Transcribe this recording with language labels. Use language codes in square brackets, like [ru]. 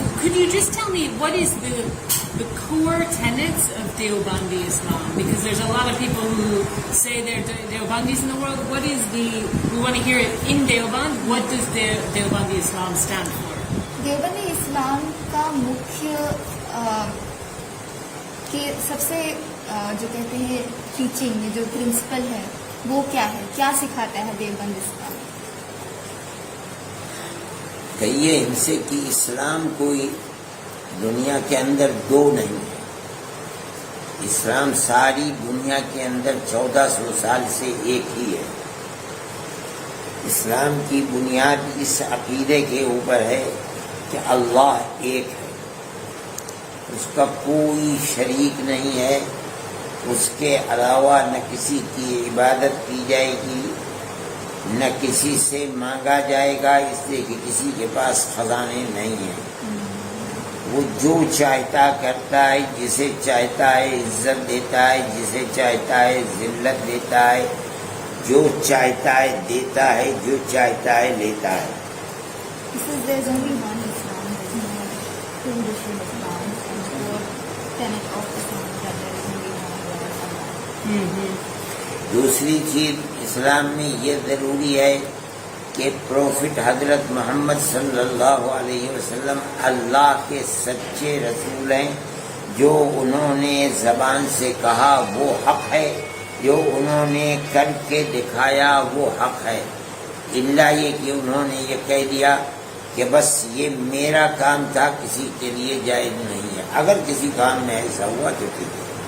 [en] Could you just tell me what is the core tenets of Deobandi Islam? Because there's a lot of people who say they're Deobandis in the world. What is we want to hear it in Deoband. What does Deobandi Islam stand for? [ur] Deobandi اسلام کا مکھیہ کہ سب سے جو کہتے ہیں teaching جو principal ہے وہ کیا ہے، کیا سکھاتا ہے دیوبند اسلام؟ کہیے ان سے کہ اسلام کوئی دنیا کے اندر دو نہیں ہے، اسلام ساری دنیا کے اندر 1400 سال سے ایک ہی ہے۔ اسلام کی بنیاد اس عقیدے کے اوپر ہے کہ اللہ ایک ہے، اس کا کوئی شریک نہیں ہے، اس کے علاوہ نہ کسی کی عبادت کی جائے گی، نہ کسی سے مانگا جائے گا، اس لیے کہ کسی کے پاس خزانے نہیں ہیں۔ وہ جو چاہتا کرتا ہے، جسے چاہتا ہے عزت دیتا ہے، جسے چاہتا ہے ذلت دیتا ہے، جو چاہتا ہے دیتا ہے، جو چاہتا ہے لیتا ہے۔ [en] This is there's only one Islam, there's no two different Islams, and the tenet of Islam is that there is only one God. [ur] دوسری چیز اسلام میں یہ ضروری ہے کہ پروفٹ حضرت محمد صلی اللہ علیہ وسلم اللہ کے سچے رسول ہیں، جو انہوں نے زبان سے کہا وہ حق ہے، جو انہوں نے کر کے دکھایا وہ حق ہے، الا یہ کہ انہوں نے یہ کہہ دیا کہ بس یہ میرا کام تھا، کسی کے لیے جائز نہیں ہے۔ اگر کسی کام میں ایسا ہوا تو ٹھیک ہے۔